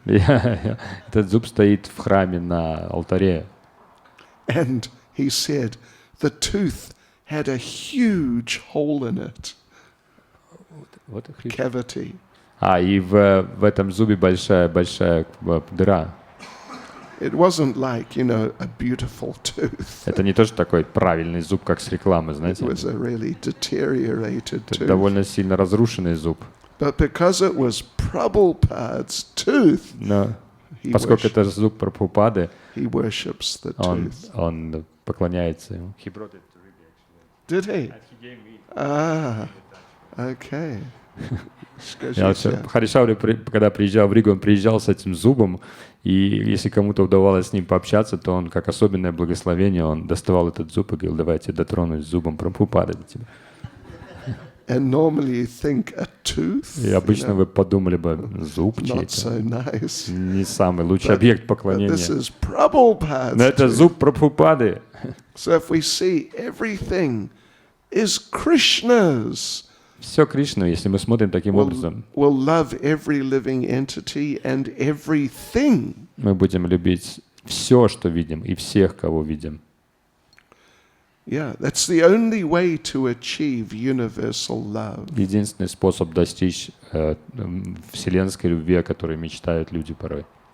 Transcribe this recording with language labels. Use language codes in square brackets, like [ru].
[ru] Этот зуб стоит в храме на алтаре. [en] And he said the tooth had a huge hole in it, cavity. [ru] И в этом зубе большая дыра. [en] It wasn't like, a beautiful tooth. [ru] Это не тоже такой правильный зуб, как с рекламы, [en] It [ru] знаете. [en] was a really deteriorated [ru] Это довольно сильно разрушенный зуб. [en] But because it was Prabhupada's tooth, [ru] Но [en] he, [ru] поскольку это зуб Прабхупады, [en] he worships the tooth. [ru] он поклоняется ему. [en] Did he? Okay. [ru] Хари Шаури, когда приезжал в Ригу, он приезжал с этим зубом, и если кому-то удавалось с ним пообщаться, то он, как особенное благословение, он доставал этот зуб и говорил, давайте дотронусь зубом Прабхупады до тебя. [en] And normally you think a tooth, [ru] И обычно вы подумали бы, зуб [en] not [ru] чей-то. [en] so nice. [ru] Не самый лучший объект [en] But [ru] поклонения. [en] this is Prabhupada's [ru] Но это [en] tooth. [ru] зуб Прабхупады. [en] So if we see everything is Krishna's, [ru] Все Кришна, если мы смотрим таким образом, [en] we'll love every living entity and everything. [ru] мы будем любить все, что видим, и всех, кого видим. [en] Yeah, that's the only way to achieve universal love. [ru] Единственный способ достичь вселенской любви, о которой мечтают люди порой.